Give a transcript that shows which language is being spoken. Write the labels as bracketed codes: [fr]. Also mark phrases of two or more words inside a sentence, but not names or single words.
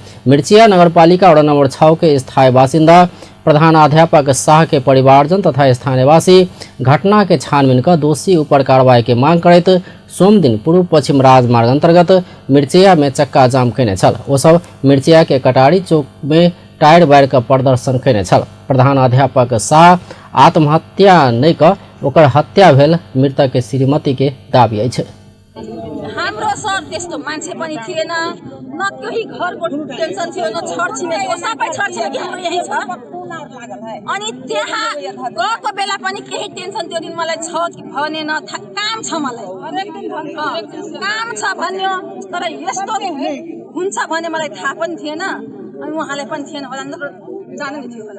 [mai] मिर्चिया नगरपालिका वड़ा नंबर 6 के स्थायी बासिंदा प्रधानाध्यापक शाह के परिवारजन तथा स्थानीयवासी घटना के छानबीन कर दोषी ऊपर कार्रवाई की मांग करत सोम दिन पूर्व पश्चिम राजमार्ग अंतर्गत मिर्चिया में चक्का जाम कयने छल। ओ सब मिर्चिया के कटारी चौक में टायर बार का प्रदर्शन कयने छल। प्रधानाध्यापक शाह आत्महत्या नहीं कर ओकर हत्या भेल मृतक के श्रीमती के दावी अछि। [ne] हाम्रो सर त्यस्तो मान्छे पनि थिएन, न केही घरको टेन्सन थियो, न छरछिमेकीको सबै छरछिमेकी हाम्रो यही छ। अनि त्यहाँ गएको बेला पनि केही टेन्सन त्यो दिन मलाई छ कि भनेन, काम छ मलाई, काम छ भन्यो, तर यस्तो हुन्छ भने मलाई थाहा पनि थिएन, अनि उहाँले पनि थिएन होला, जानु नि थियो होला।